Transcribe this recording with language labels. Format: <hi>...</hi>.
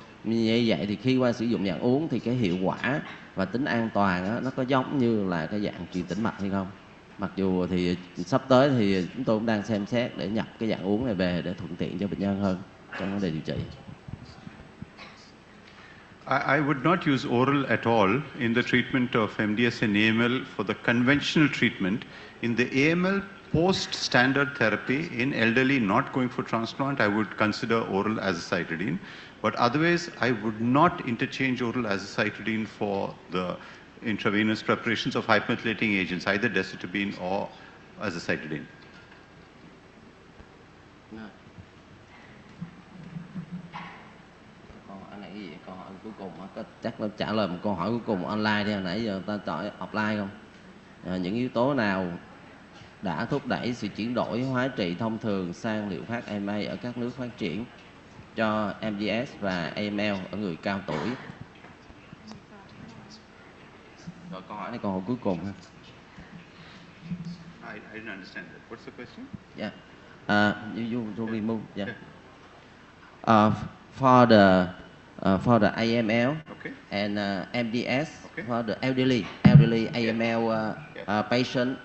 <vi>Như vậy thì khi qua sử dụng dạng uống thì cái hiệu quả và tính an toàn đó, nó có giống như là cái dạng truyền tĩnh mạch hay không? Mặc dù thì sắp tới thì chúng tôi cũng đang xem xét để nhập cái dạng uống này về để thuận tiện cho bệnh nhân hơn trong vấn đề điều trị.</vi> <en>I would not use oral at all in the treatment of MDS and AML for the conventional treatment. In the AML post-standard therapy in elderly not going for transplant, I would consider oral azacitidine. But otherwise, I would not interchange oral azacitidine for the intravenous preparations of hypermethylating agents, either decitabine or azacitidine.</en> <vi>Câu hỏi cuối cùng chắc là trả lời một câu hỏi cuối cùng online đi. Hồi nãy giờ ta chọn offline không? Những yếu tố nào đã thúc đẩy sự chuyển đổi hóa trị thông thường sang liệu pháp AMA ở các nước phát triển cho MDS và AML ở người cao tuổi? Rồi câu hỏi này câu hỏi cuối cùng ha.</vi> <en>I didn't understand that. What's the question? Yeah. You remove. Yeah. For the AML Okay. and MDS, Okay. for the elderly AML patient,</en>